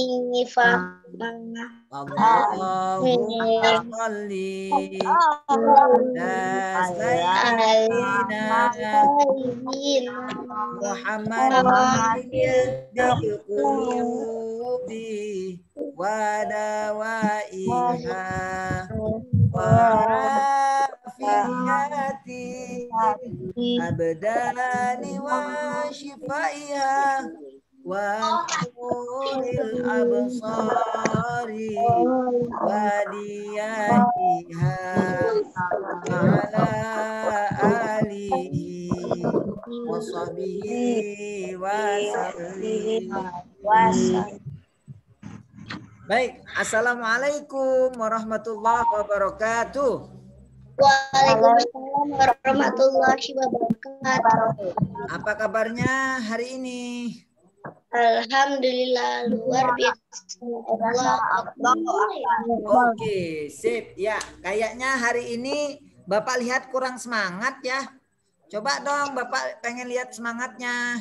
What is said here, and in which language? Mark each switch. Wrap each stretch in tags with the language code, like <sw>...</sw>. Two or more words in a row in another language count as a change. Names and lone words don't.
<ar>اللهم صل على سيدنا محمد بالقلوب ودوائها و عافية الأبدان وشفائها ونور الأبصار وضيائها على آله وصحبه وسلم.</ar> <id>Baik,</id> <ar>السلام عليكم ورحمة الله وبركاته. وعليكم السلام ورحمة الله وبركاته.</ar> <id>Apa kabarnya hari ini? Alhamdulillah, luar biasa. Oke, sip. Ya, kayaknya hari ini Bapak lihat kurang semangat ya. Coba dong Bapak pengen lihat semangatnya.</id>